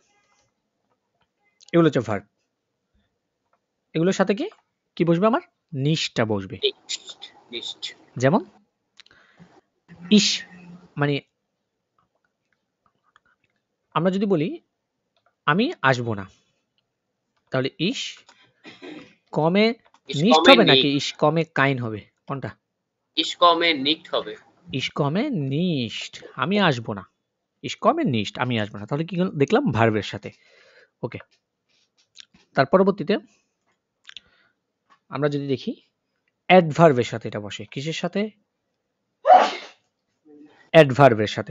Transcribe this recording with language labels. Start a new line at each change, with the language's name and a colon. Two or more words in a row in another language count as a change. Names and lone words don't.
Bangla: এগুলো হচ্ছে ভার্ব। এগুলোর সাথে কি কি বসবে? আমার নিস্টটা বসবে।
German: Nicht. Nicht.
Bangla: যেমন ইস, মানে আমরা যদি বলি আমি আসবো না, তাহলে
German: ich komme Ich নিস্ট komme
Bangla: হবে নাকি
German: nicht. ich komme kein
Bangla: হবে? কোনটা?
German: Ich komme nicht হবে। ich komme nicht,
Bangla: আমি আসবো না।
German: ich komme nicht,
Bangla: আমি আসবো না। তাহলে কি দেখলাম? ভার্বের সাথে। ওকে, তার পরবর্তীতে আমরা যদি দেখি অ্যাডভার্বের সাথে এটা বসে। কিসের সাথে? অ্যাডভার্বের সাথে।